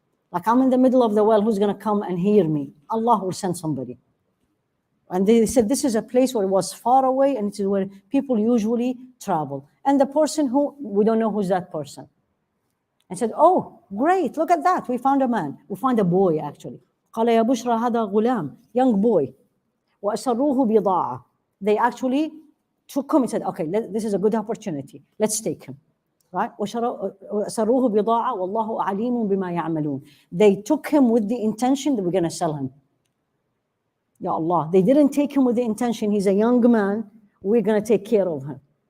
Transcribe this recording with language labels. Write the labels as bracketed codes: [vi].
[en] Like I'm in the middle of the well, who's gonna come and hear me? Allah will send somebody. And they said this is a place where it was far away and it is where people usually travel. And the person who, we don't know who's that person. And said, oh, great, look at that, we found a man. We found a boy actually. [ar] قال يا بشرى هذا غلام, [en] young boy. [ar] وأسروه بضاعة. [en] They actually took him and said, okay, this is a good opportunity. Let's take him. Right? [ar] وأسروه بضاعة والله عليم بما يعملون. [en] They took him with the intention that we're going to sell him. Ya Allah, they didn't take him with the intention, he's a young man, we're going to take care of him.